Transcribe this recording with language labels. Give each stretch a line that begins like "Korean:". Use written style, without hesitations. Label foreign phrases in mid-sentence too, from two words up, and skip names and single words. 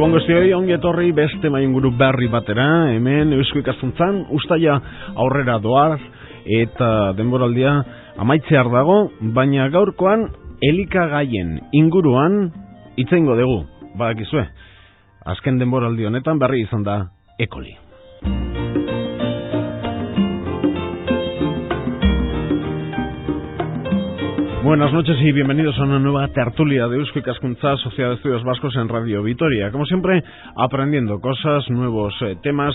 Basque: guztioi, ongi etorri beste mainguru berri batera, hemen Eusko Ikaskuntzan ustaila aurrera doaz eta denboraldia amaitzear dago, baina gaurkoan elikagaien inguruan hitz egingo dugu, badakizue. Azken denboraldi honetan berri izan da E. coli.
Spanish: Buenas noches y bienvenidos a una nueva tertulia de Eusko Ikaskuntza, Sociedad de Estudios Vascos en Radio Vitoria. Como siempre, aprendiendo cosas, nuevos temas.